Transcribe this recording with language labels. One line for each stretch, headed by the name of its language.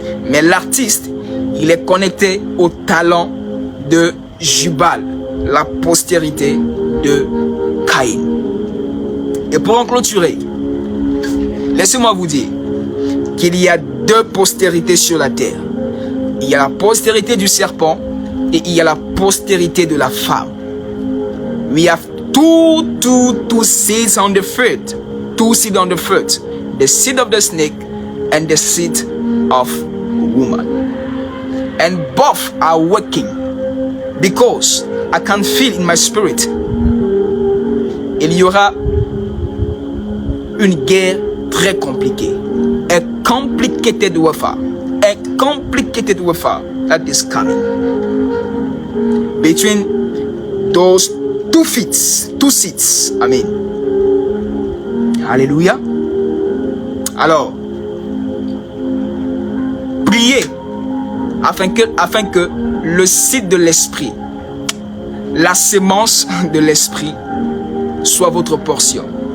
French: Mais l'artiste, il est connecté au talent de Jubal, la postérité de Caïn. Et pour en clôturer, laissez-moi vous dire qu'il y a deux postérités sur la terre. Il y a la postérité du serpent et il y a la postérité de la femme.
English: We have two seeds on the fruit. Two seeds on the fruit. The seed of the snake and the seed of woman. And both are working, because I can feel in my spirit,
French: il y aura une guerre très compliquée.
English: A complicated warfare. A complicated warfare that is coming between those two seeds. Amen. Alléluia.
French: Alors, priez afin que le seed de l'esprit, la sémence de l'esprit, soit votre portion.